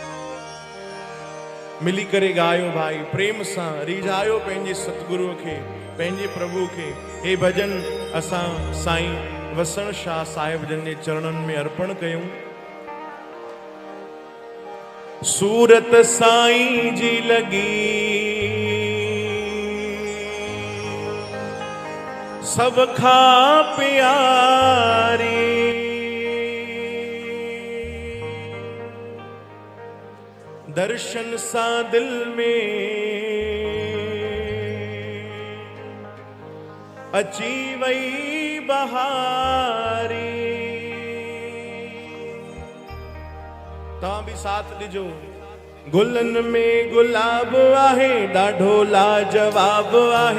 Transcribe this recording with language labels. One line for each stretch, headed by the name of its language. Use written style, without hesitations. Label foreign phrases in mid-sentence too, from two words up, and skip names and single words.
Sindhi: मिली करे ॻायो भाई, प्रेम सां रिझायो पंहिंजे सतगुरुअ खे, पंहिंजे प्रभु खे हे भजन असां साईं वसण शाह साहिब जन जे चरणनि में अर्पण कयूं। सूरत साईं जी लगी सब खा प्यारी, दर्शन सा दिल में अची वई बहारी। तव्हां भी साथ ॾिजो। गुलन में गुलाब आहे ॾाढो लाजवाब आहे,